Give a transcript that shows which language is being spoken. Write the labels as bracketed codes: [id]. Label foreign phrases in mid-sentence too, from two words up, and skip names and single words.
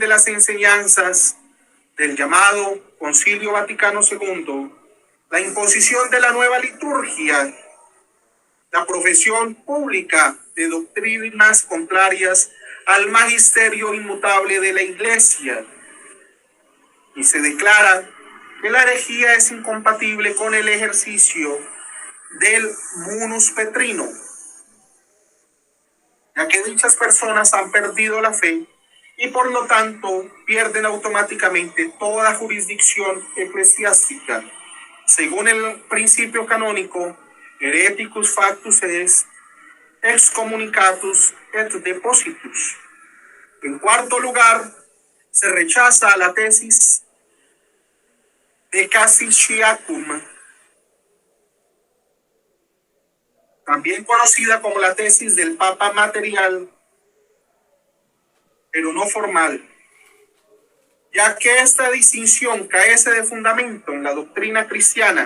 [es] las enseñanzas del llamado Concilio Vaticano II, la imposición de la nueva liturgia, la profesión pública de doctrinas contrarias al magisterio inmutable de la Iglesia, y se declara que la herejía es incompatible con el ejercicio del munus petrino, ya que dichas personas han perdido la fe y por lo tanto pierden automáticamente toda jurisdicción eclesiástica. Según el principio canónico, [la] hereticus factus est excommunicatus et depositus. [es] En cuarto lugar, se rechaza la tesis de Cassiciacum, también conocida como la tesis del Papa material, pero no formal, ya que esta distinción carece de fundamento en la doctrina cristiana.